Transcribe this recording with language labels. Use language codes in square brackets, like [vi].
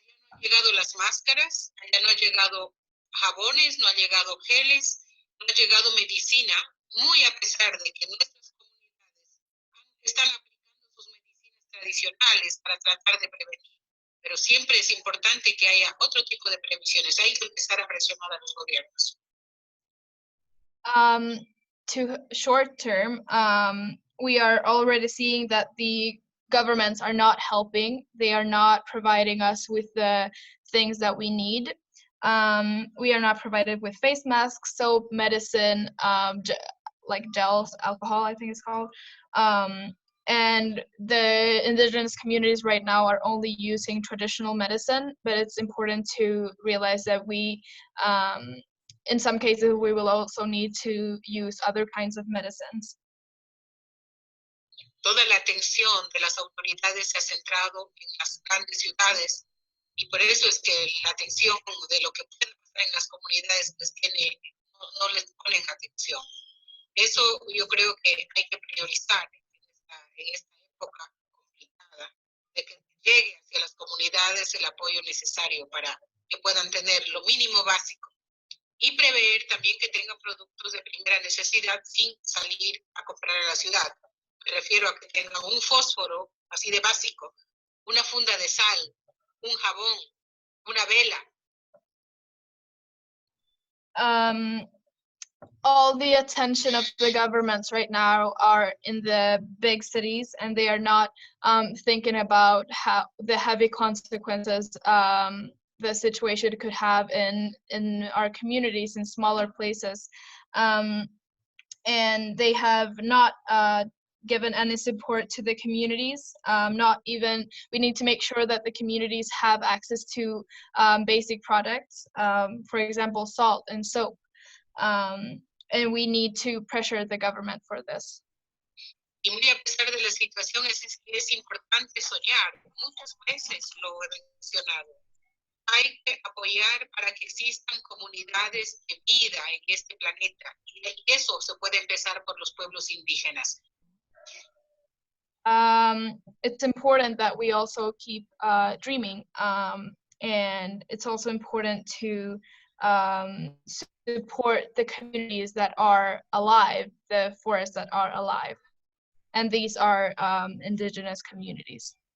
[es] Allá no han llegado las máscaras, allá no ha llegado jabones, no ha llegado geles, no ha llegado medicina, muy a pesar de que nuestras comunidades están aplicando sus medicinas tradicionales para tratar de prevenir. Pero siempre es importante que haya otro tipo de previsiones. Hay que empezar a presionar a los gobiernos. [en] To short term, we are already seeing that the governments are not helping. They are not providing us with the things that we need. We are not provided with face masks, soap, medicine, like gels, alcohol, I think it's called. And the indigenous communities right now are only using traditional medicine, but it's important to realize that we, in some cases, we will also need to use other kinds of medicines. [es] Toda la atención de las autoridades se ha centrado en las grandes ciudades y por eso es que la atención de lo que puede pasar en las comunidades pues no les ponen atención. Eso yo creo que hay que priorizar en esta época complicada, de que llegue hacia las comunidades el apoyo necesario para que puedan tener lo mínimo básico y prever también que tengan productos de primera necesidad sin salir a comprar a la ciudad. Me refiero a que tengan un fósforo así de básico, una funda de sal, un jabón, una vela. [en] All the attention of the governments right now are in the big cities, and they are not thinking about how the heavy consequences the situation could have in our communities in smaller places. And they have not given any support to the communities. We need to make sure that the communities have access to basic products, for example, salt and soap. And we need to pressure the government for this. [es] Y muy a pesar de la situación, es importante soñar. Muchas veces lo he mencionado. Hay que apoyar para que existan comunidades de vida en este planeta. Y eso se puede empezar por los pueblos indígenas. [en] It's important that we also keep dreaming. And it's also important to support the communities that are alive, the forests that are alive. And these are indigenous communities.